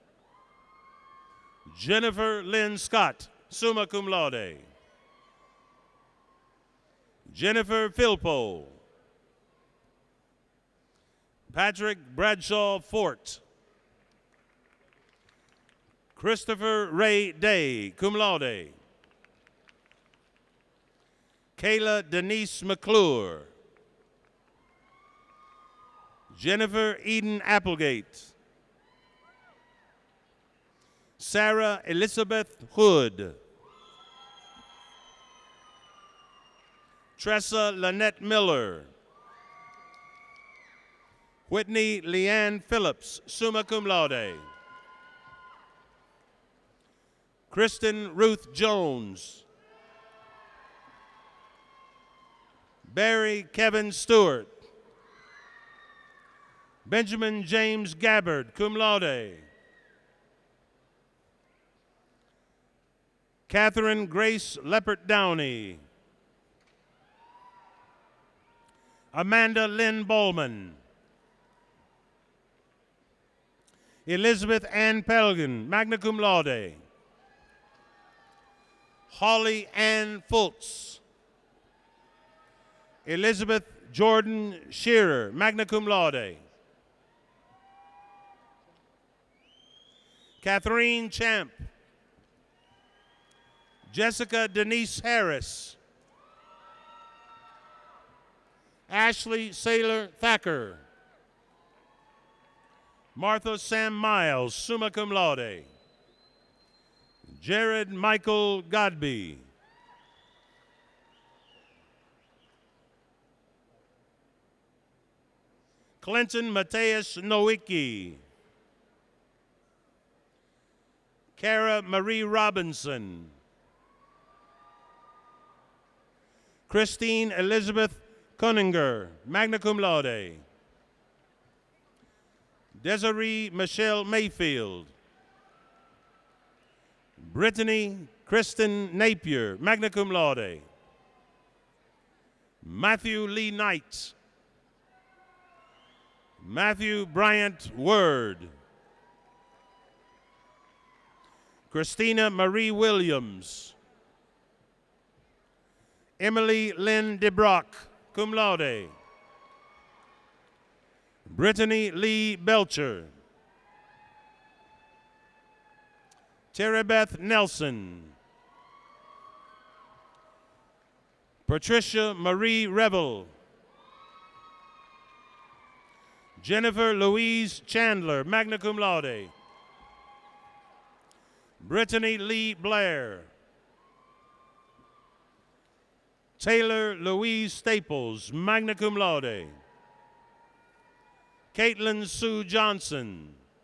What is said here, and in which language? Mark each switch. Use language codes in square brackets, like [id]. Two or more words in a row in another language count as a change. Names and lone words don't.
[en] Jennifer Lynn Scott, [la] summa cum laude. [en] Jennifer Philpo. Patrick Bradshaw Fort. Christopher Ray Day, [la] cum laude. [en] Kayla Denise McClure. Jennifer Eden Applegate. Sarah Elizabeth Hood. Tressa Lynette Miller. Whitney Leanne Phillips, [la] summa cum laude. [en] Kristen Ruth Jones. Barry Kevin Stewart. Benjamin James Gabbard, [la] cum laude. [en] Catherine Grace Leppert Downey. Amanda Lynn Bowman. Elizabeth Ann Pelgin, [la] magna cum laude. [en] Holly Ann Fultz. Elizabeth Jordan Shearer, [la] magna cum laude. [en] Catherine Champ. Jessica Denise Harris. Ashley Saylor Thacker. Martha Sam Miles, [la] summa cum laude. [en] Jared Michael Godby. Clinton Mateus Nowicki. Cara Marie Robinson. Christine Elizabeth Koninger, [la] magna cum laude. [en] Desiree Michelle Mayfield. Brittany Kristen Napier, [la] magna cum laude. [en] Matthew Lee Knight. Matthew Bryant Word. Christina Marie Williams. Emily Lynn DeBrock, [la] cum laude. [en] Brittany Lee Belcher. Terabeth Nelson. Patricia Marie Revel. Jennifer Louise Chandler, [la] magna cum laude. [en] Brittany Lee Blair. Taylor Louise Staples, [la] magna cum laude. [en] Caitlin Sue Johnson.